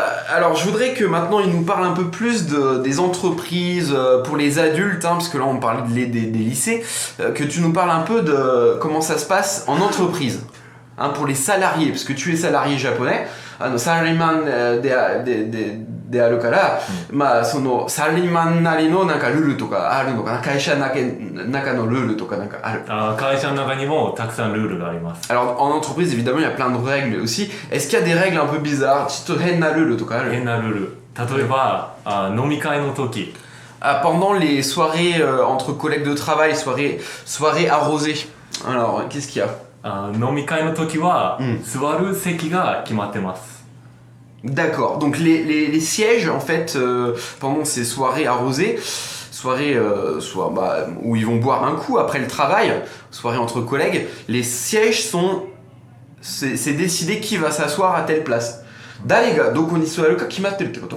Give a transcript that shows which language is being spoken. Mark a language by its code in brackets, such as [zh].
[fr] Alors je voudrais que maintenant il nous parle un peu plus des entreprises pour les adultes, hein, parce que là on parlait des lycées, que tu nous parles un peu de comment ça se passe en entreprise, hein, pour les salariés, parce que tu es salarié japonais, [ja] salaryman de aru kara, sono salaryman nari no nanka rule toka aru no kana, kaisha naka no rule toka nanka aru. 会社の中にもたくさんルールがあります。 [fr] Alors en entreprise évidemment il y a plein de règles aussi. Est-ce qu'il y a des règles un peu bizarres? [ja] Chito henna rule toka aru? 変なルール。例えば、飲み会の時。 [fr] Pendant les soirées entre collègues de travail, soirées arrosées. Alors, qu'est-ce qu'il y a? [ja] 飲み会の時は、座る席が決まってます。 [fr] D'accord, donc les sièges en fait pendant ces soirées arrosées, où ils vont boire un coup après le travail, soirée entre collègues, les sièges c'est décidé qui va s'asseoir à telle place. [ja] Darega doko ni suaru ka kimatteru tte koto?